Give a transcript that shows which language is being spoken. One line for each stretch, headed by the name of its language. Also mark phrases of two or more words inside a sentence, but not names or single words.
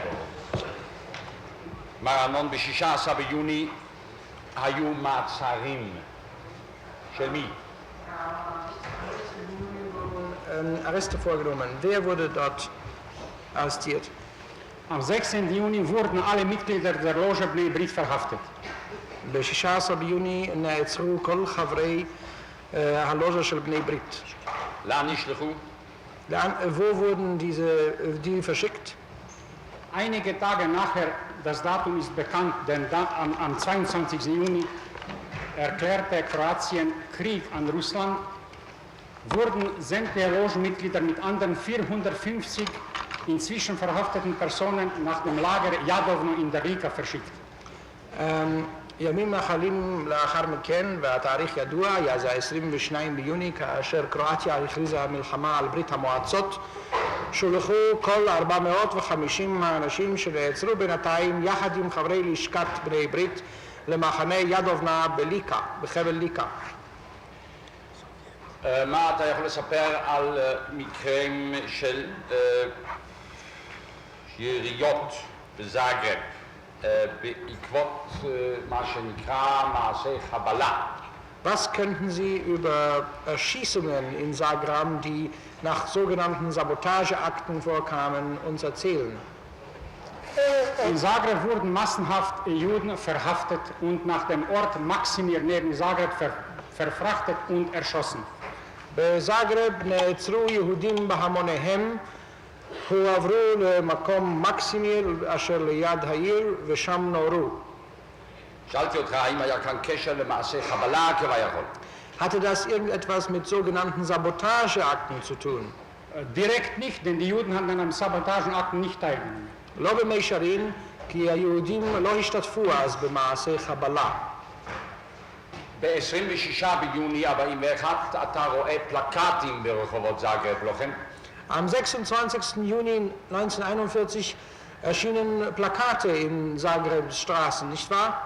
Hebrew: מר ארנון, ב-16 ביוני היו מעצרים. של מי?
German: Arreste vorgenommen. Wer wurde dort arrestiert? Am 16. Juni wurden alle Mitglieder der Loge Bnei Brit verhaftet.
Hebrew: ב-16 ביוני נעצרו כל חברי הלוזה של בני ברית. לאן נשלחו?
German: Wo wurden die verschickt? Einige Tage nachher, das Datum ist bekannt, denn am 22. Juni erklärte Kroatien Krieg an Russland, wurden sämtliche Logenmitglieder mit anderen 450 inzwischen verhafteten Personen nach dem Lager Jadovno in der Lika verschickt.
Hebrew: ימים אחדים לאחר מכן, והתאריך ידוע, היה זה 22 ביוני, כאשר קרואטיה הכריזה מלחמה על ברית המועצות, שולחו כל 450 האנשים שנעצרו בינתיים, יחד עם חברי לשכת בני ברית, למחנה ידובנה בליקה, בחבל ליקה. מה אתה יכול לספר על מקרים של יריות בזאגרב בעקבות מה שנקרא מעשי חבלה?
German: Was könnten Sie über Erschießungen in Zagreb, die nach sogenannten Sabotageakten vorkamen, uns erzählen? In Zagreb wurden massenhaft Juden verhaftet und nach dem Ort Maksimir neben Zagreb verfrachtet und erschossen.
Hebrew: בזאגרב נעצרו יהודים בהמוניהם, הועברו למקום מקסימיר אשר ליד העיר ושם נורו. שאלתי אותך האם היה כאן קשר למעשי חבלה כביכול?
German: Hatte das irgendetwas mit sogenannten Sabotageakten zu tun? Direkt nicht, denn die Juden hatten an einem Sabotageakten nicht teilgenommen.
Hebrew: לא במישרין, כי היהודים לא השתתפו אז במעשי חבלה. ב-26 ביוני 41 אתה רואה פלקטים ברחובות זאגרב, לא כן?
German: Am 26. Juni 1941 erschienen Plakate in Zagrebs Straßen, nicht wahr?